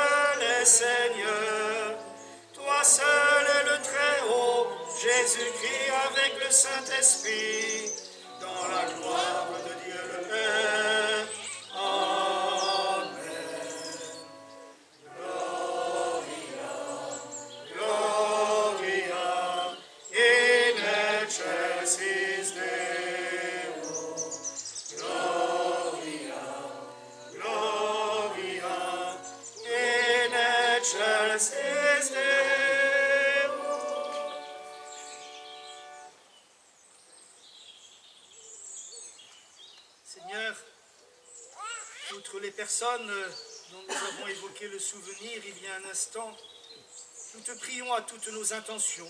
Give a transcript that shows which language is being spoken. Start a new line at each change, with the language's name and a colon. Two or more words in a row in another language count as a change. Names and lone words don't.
French: est Seigneur, toi seul est le Très-Haut, Jésus-Christ avec le Saint-Esprit, dans la gloire de Dieu le Père.
Latin: Amen. Gloria in excelsis Deo. Gloria in excelsis Deo.
French: Seigneur, outre les personnes dont nous avons évoqué le souvenir il y a un instant, nous te prions à toutes nos intentions.